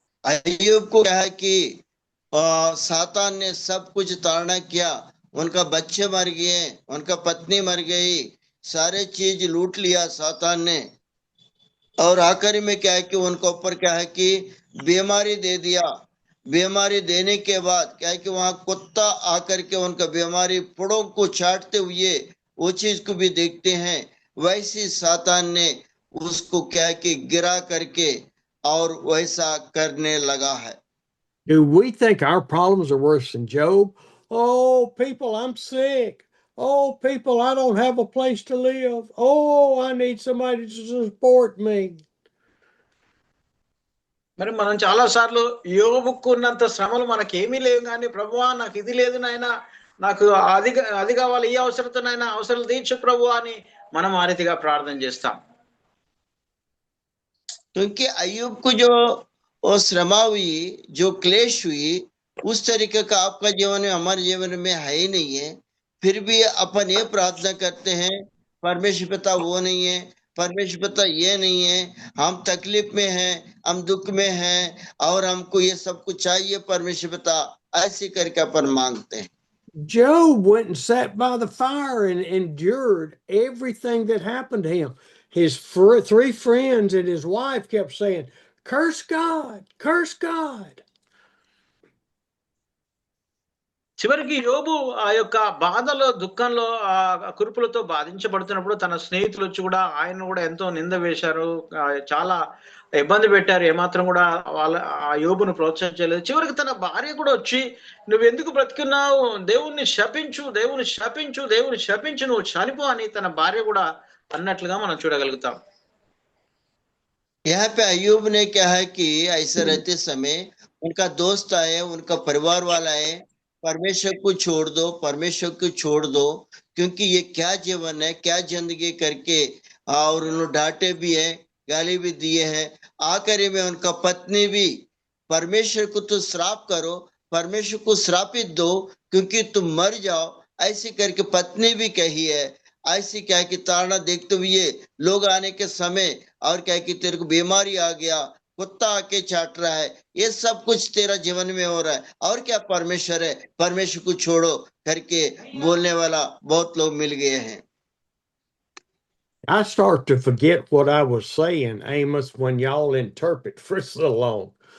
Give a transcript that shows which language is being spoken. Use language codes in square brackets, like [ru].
[hi] अय्यूब को क्या है कि सातान ने सब कुछ ताड़ना किया, उनका बच्चे मर गए, उनका पत्नी मर गई, सारे चीज लूट लिया सातान ने। और आखिरी में क्या है कि उनके ऊपर क्या है कि बीमारी दे दिया। बीमारी देने के बाद क्या है कि वहां कुत्ता आकर के उनका बीमारी पुड़ों को चाटते हुए वो चीज को भी देखते हैं। वैसे सातान ने उसको क्या है कि गिरा करके और वैसा करने लगा है। [en] Do we think our problems are worse than Job? Oh, people, I'm sick. Oh, people, I don't have a place to live. Oh, I need somebody to support me. [te] మరి మనం చాలా సార్లు యోబుకున్నంత శ్రమలు మనకేమీ లేవు, కానీ ప్రభువా నాకు ఇది లేదు నాయన, నాకు అది కావాలి, ఈ అవసరత నాయన, అవసరాలు తీర్చు ప్రభు అని మనం ఆ రీతిగా ప్రార్థన చేస్తాం. [hi] क्योंकि अय्यूब को जो श्रमा हुई, जो क्लेश हुई, उस तरीके का आपका जीवन में हमारे जीवन में है ही नहीं है। फिर भी अपन ये प्रार्थना करते हैं, परमेश्वर पिता वो नहीं है, परमेश्वर पिता ये नहीं है, हम तकलीफ में हैं, हम दुख में हैं और हमको ये सब कुछ चाहिए परमेश्वर पिता, ऐसे करके अपन मांगते हैं। [en] Job went and sat by the fire and endured everything that happened to him. His three friends and his wife kept saying, "Curse God, curse God." [te] చివరికి యోబు ఆ యొక్క బాధలో దుఃఖంలో ఆ కురుపులతో బాధించబడుతున్నప్పుడు తన స్నేహితులు వచ్చి కూడా ఆయన కూడా ఎంతో నింద వేశారు, చాలా ఇబ్బంది పెట్టారు, ఏమాత్రం కూడా ఆ యోబును ప్రోత్సహించలేదు. చివరికి తన భార్య కూడా వచ్చి నువ్వెందుకు బ్రతికున్నావు, దేవుణ్ణి శపించు, దేవుని శపించు, దేవుని శపించు, నువ్వు చనిపో అని తన భార్య కూడా అన్నట్లుగా మనం చూడగలుగుతాం. [hi] यहाँ पे अय्यूब ने क्या है कि ऐसे रहते समय उनका दोस्त आए, उनका परिवार वाला आए, परमेश्वर को छोड़ दो, परमेश्वर को छोड़ दो, क्योंकि ये क्या जीवन है, क्या जिंदगी करके, और उन्होंने डांटे भी है, गाली भी दिए हैं। आखिरी में उनका पत्नी भी, परमेश्वर को तो श्राप करो, परमेश्वर को श्रापित दो क्योंकि तुम मर जाओ, ऐसे करके पत्नी भी कही है। ऐसी क्या कि ताड़ना देखते हुए लोग आने के समय और क्या कि तेरे को बीमारी आ गया, कुत्ता आके चाट रहा है, ये सब कुछ तेरा जीवन में हो रहा है, और क्या परमेश्वर है, परमेश्वर को छोड़ो करके बोलने वाला बहुत लोग मिल गए हैं। [en] I start to forget what I was saying, Amos, when y'all interpret for so long.